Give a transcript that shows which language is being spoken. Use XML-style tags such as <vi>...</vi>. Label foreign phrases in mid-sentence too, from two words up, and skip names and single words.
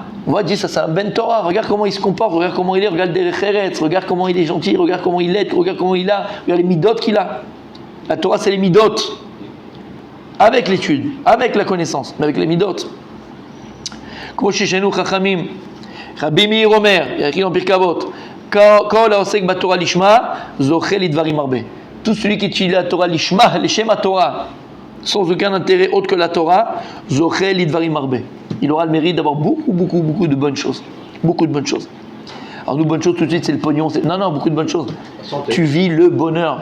<fr>On va dire, ça c'est un</fr> <he>בן תורה,</he> <fr>regarde comment il se comporte, regarde comment il est, regarde</fr> <he>דרך ארץ,</he> <fr>regarde comment il est gentil, regarde comment il est, regarde comment il a, regarde les midot qu'il a. La Torah, c'est les midot. Avec l'étude, avec la connaissance, mais avec les midot. Comme chez nous,</fr> <he>חכמים רבי מאיר אומר,</he> <fr>il y a écrit dans Pirkei Avot,</fr> <he>כל העוסק בתורה לשמה זוכה לדברים הרבה.</he> <fr>Tout celui qui étudie la Torah lishma,</fr> <he>לשם תורה,</he> <fr>sans aucun intérêt autre que la Torah,</fr> <he>זוכה לדברים הרבה.</he> <fr>Il aura le mérite d'avoir beaucoup de bonnes choses. Beaucoup de bonnes choses. Alors nous, bonnes choses tout de suite, c'est le pognon. Non, beaucoup de bonnes choses. Tu vis le bonheur.</fr>